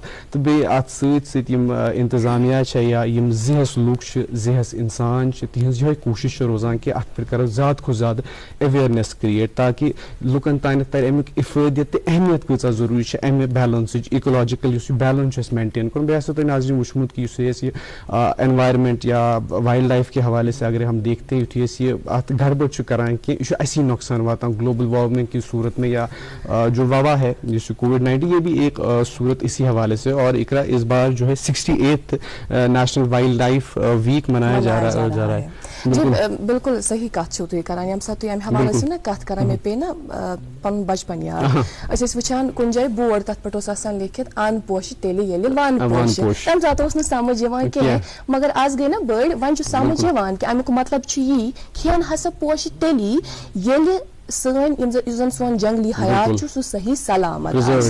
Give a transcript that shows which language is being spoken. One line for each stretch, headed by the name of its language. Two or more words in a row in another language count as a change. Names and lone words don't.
Kashmiri: تہٕ بیٚیہِ اتھ سۭتۍ سۭتۍ یِم انتظامیہ چھےٚ یا یِم زِہس لُکھ چھِ, زِہس انسان چھِ, تِہنٛز یِہے کوٗشش چھِ روزان کہِ اتھ پٮ۪ٹھ کرو زیادٕ کھۄتہٕ زیادٕ
English: awareness create
Kashmiri: تاکہِ لُکن تانٮ۪تھ ترِ امیُک افٲدیت تہٕ اہمیت کۭژاہ ضروٗری چھِ امہِ بیلنسٕچ, اِکولاجِکل یُس یہِ بیلنس چھُ اسہِ مینٹین کرُن. بیٚیہِ آسیو تۄہہِ ناظریٖن وٕچھمُت کہِ یُس أسۍ یہِ
Urdu: انوائرمنٹ یا
English: wild life
Urdu: کے حوالے سے اگر ہم دیکھتے ہیں
Kashmiri: یُتھُے أسۍ یہِ اتھ گڑبڑ چھُ کران کہِ یہِ چھُ اسی نۄقصان واتان
English: global warming
Urdu: کی صورت میں, یا جو وبا ہے جس کووڈ-19 یہ بھی ایک صورت اسی حوالے سے. اور اقرا اس بار جو ہے 68
English: National Wild Life Week
Urdu: منایا جا رہا ہے.
Kashmiri: جی بالکل صحیح کت چھو تُہۍ کران. ییٚمہِ ساتہٕ تُہۍ امہِ حوالہٕ ٲسِو نا کتھ کران مےٚ پیٚیہِ نا پنُن بچپن یاد. أسۍ ٲسۍ وٕچھان کُنہِ جایہِ بورڈ, تتھ پٮ۪ٹھ اوس آسان لیکھِتھ ان پوشہِ تیٚلہِ ییٚلہِ ون پوشہِ. تمہِ ساتہٕ اوس نہٕ سمجھ یِوان کینٛہہ, مگر آز گٔے نا بٔڑۍ, وۄنۍ چھُ سمجھ یِوان کہِ امیُک مطلب چھُ یی کھٮ۪ن ہسا پوشہِ تیٚلی ییٚلہِ سٲنۍ یُس زن سون جنگلی حیات چھُ سُہ صحیح سلامت آسہِ.